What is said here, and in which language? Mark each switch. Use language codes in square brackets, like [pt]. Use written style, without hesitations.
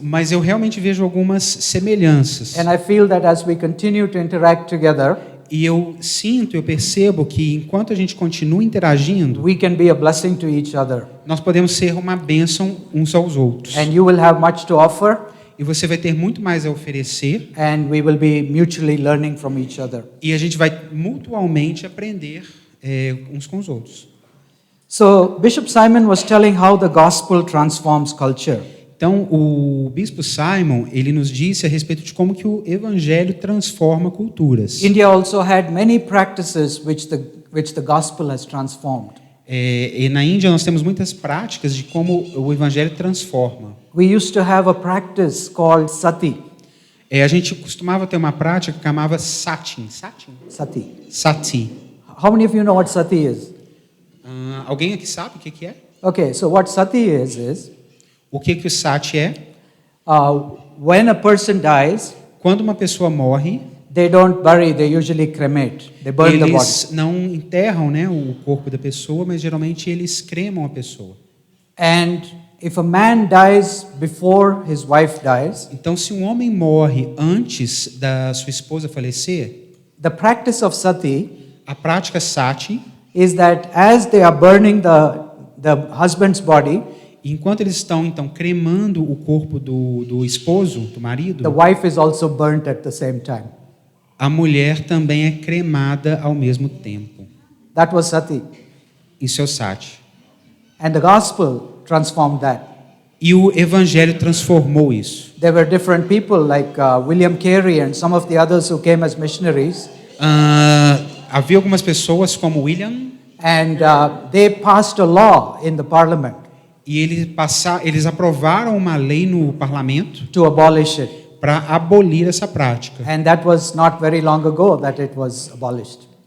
[pt] Mas eu realmente vejo algumas semelhanças. [en] And I feel that as we continue to interact together, [pt] e eu percebo que enquanto a gente continua interagindo, [en] we can be a blessing to each other. [pt] Nós podemos ser uma bênção uns aos outros. [en] And you will have much to offer. [pt] E você vai ter muito mais a oferecer. [en] And we will be mutually learning from each other. [pt] E a gente vai mutualmente aprender uns com os outros. [en] So Bishop Simon was telling how the gospel transforms culture. [pt] Então, o bispo Simon, ele nos disse a respeito de como que o evangelho transforma culturas. [en] India also had many practices which the gospel has transformed. [pt] E na Índia nós temos muitas práticas de como o evangelho transforma. [en] We used to have a practice called sati. [pt] A gente costumava ter uma prática que chamava sati. [en] Sati. [pt] Sati. [en] How many of you know what sati is? [pt] Alguém aqui sabe o que é? [en] Okay, so what sati is [pt] O que o sati é? [en] when a person dies, [pt] Quando uma pessoa morre, [en] they don't bury, they usually cremate. They burn the body. [pt] eles não enterram, né, o corpo da pessoa, mas geralmente eles cremam a pessoa. [en] And if a man dies before his wife dies, [pt] Então, se um homem morre antes da sua esposa falecer, [en] the practice of sati [pt] a prática sati, [en] is that as they are burning the husband's body, [pt] enquanto eles estão então cremando o corpo do esposo, do marido, [en] the wife is also burnt at the same time. [pt] a mulher também é cremada ao mesmo tempo. [en] That was sati. [pt] Isso é o sati. [en] And the gospel transformed that. [pt] E o evangelho transformou isso. [en] There were different people like William Carey and some of the others who came as missionaries, [pt] Havia algumas pessoas como William [en] and they passed a law in the parliament [pt] e eles aprovaram uma lei no parlamento [en] to abolish it. [pt] para abolir essa prática. [en] And that was not very long ago that it was abolished.